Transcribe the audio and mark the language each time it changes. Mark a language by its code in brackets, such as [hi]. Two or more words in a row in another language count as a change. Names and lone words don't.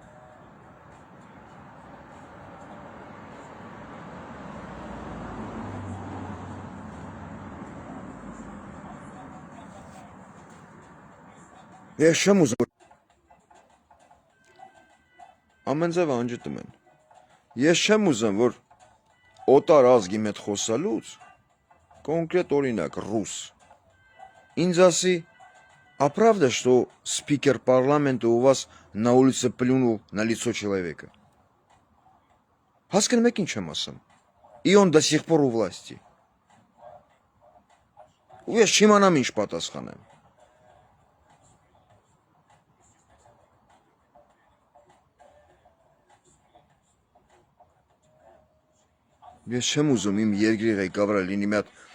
[hy] ես չեմ ուզում, ամեն ձև անջտում են, ես չեմ ուզում, որ օտար ազգի մետ խոսալուց, կոնկրետ օրինակ, ռուս, ինձ ասի, [ru] а правда, что спикер парламента у вас на улице плюнул на лицо человека? [hy] Հասկանում եք ինչ եմ ասում, [ru] и он до сих пор у власти, [hy] ու ես չիմանամ ինչ պատասխանեմ, ես չեմ ուզում իմ երկրի ղեկավարը լինի մի հատ